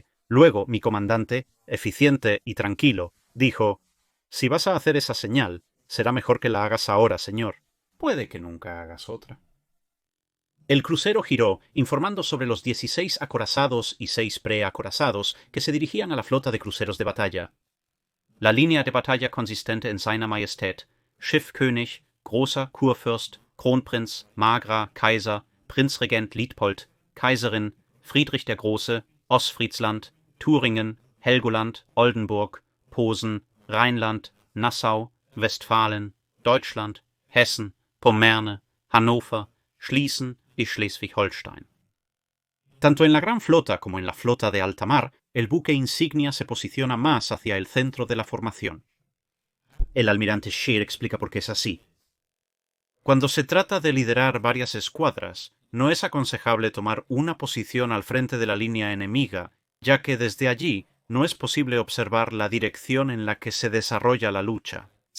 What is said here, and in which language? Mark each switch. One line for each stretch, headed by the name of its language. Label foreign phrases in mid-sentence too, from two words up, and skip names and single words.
Spanish: Luego mi comandante, eficiente y tranquilo, dijo: «Si vas a hacer esa señal, será mejor que la hagas ahora, señor. Puede que nunca hagas otra». El crucero giró, informando sobre los 16 acorazados y 6 preacorazados que se dirigían a la flota de cruceros de batalla. La línea de batalla consistente en Seiner Majestät, Schiffkönig, Großer Kurfürst, Kronprinz, Margra, Kaiser, Prinzregent Liedpold, Kaiserin, Friedrich der Große, Ostfriesland, Thüringen, Helgoland, Oldenburg, Posen, Rheinland, Nassau, Westfalen, Deutschland, Hessen, Pommerne, Hannover, Schließen y Schleswig-Holstein. Tanto en la Gran Flota como en la Flota de Alta Mar, el buque insignia se posiciona más hacia el centro de la formación. El almirante Scheer explica por qué es así. Cuando se trata de liderar varias escuadras, no es aconsejable tomar una posición al frente de la línea enemiga, ya que desde allí no es posible observar la dirección en la que se desarrolla la lucha.